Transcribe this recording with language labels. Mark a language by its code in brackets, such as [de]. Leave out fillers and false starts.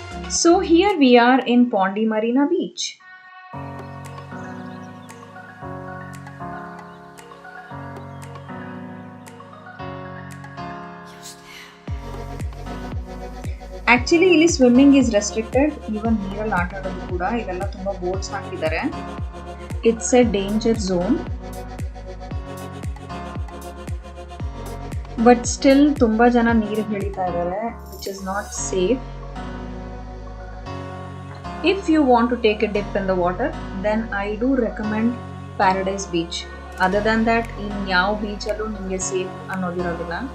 [en] So here we are in Pondi Marina Beach. Actually [kn] ಇಲ್ಲಿ [en] Swimming is restricted. [kn] Even ನೀರಲ್ಲಿ ಆಟ ಆಡೋದು ಕೂಡ ಇವೆಲ್ಲ ತುಂಬ ಬೋಟ್ಸ್ ಹಾಕಿದ್ದಾರೆ. [en] It's a danger zone. But still [kn] ತುಂಬ ಜನ ನೀರಿಗೆ ಇಳಿತಾ ಇದ್ದಾರೆ, [en] which is not safe. If you want to take a dip in the water, then I do recommend Paradise Beach. Other than that, in [kn] ಯಾವ beach ಅಲ್ಲೂ ನಿಮಗೆ safe ಅನ್ನೋದಿರೋದಿಲ್ಲ.